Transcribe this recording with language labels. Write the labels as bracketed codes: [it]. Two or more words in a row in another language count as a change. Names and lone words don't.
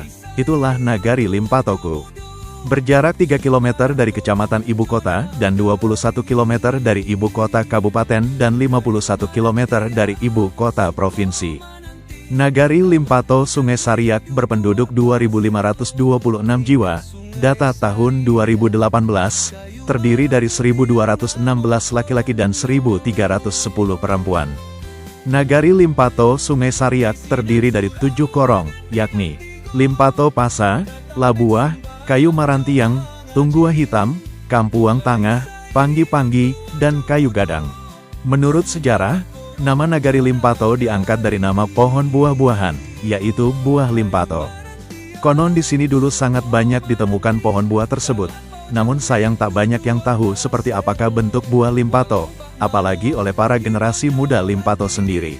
[id] Itulah nagari Limpatoku. Berjarak 3 km dari kecamatan ibu kota dan 21 km dari ibu kota kabupaten dan 51 km dari ibu kota provinsi. Nagari Limpato Sungai Sariak berpenduduk 2.526 jiwa, data tahun 2018, terdiri dari 1.216 laki-laki dan 1.310 perempuan. Nagari Limpato Sungai Sariak terdiri dari 7 korong, yakni Limpato Pasa, Labuah, Kayu Marantiang, Tunggua Hitam, Kampuang Tangah, Panggi-Panggi, dan Kayu Gadang. Menurut sejarah, nama nagari Limpato diangkat dari nama pohon buah-buahan, yaitu buah Limpato. Konon di sini dulu sangat banyak ditemukan pohon buah tersebut, namun sayang tak banyak yang tahu seperti apakah bentuk buah Limpato, apalagi oleh para generasi muda Limpato sendiri.